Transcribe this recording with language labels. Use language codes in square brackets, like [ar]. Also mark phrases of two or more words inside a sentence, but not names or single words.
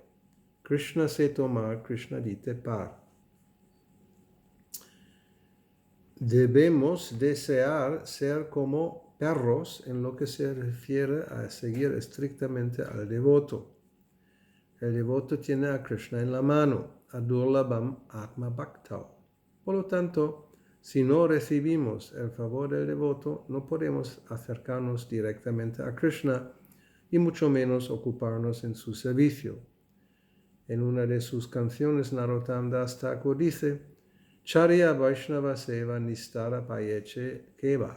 [bn] Krishna se tomar, Krishna dite par. [es] Debemos desear ser como perros en lo que se refiere a seguir estrictamente al devoto. El devoto tiene a Krishna en la mano, [sa] adurlabham atma bhaktao. [es] Por lo tanto, si no recibimos el favor del devoto, no podemos acercarnos directamente a Krishna y mucho menos ocuparnos en su servicio. En una de sus canciones, Narottam Das Thakur dice: [bn] Charya Vaishnava Seva Nistara Payeche Keva.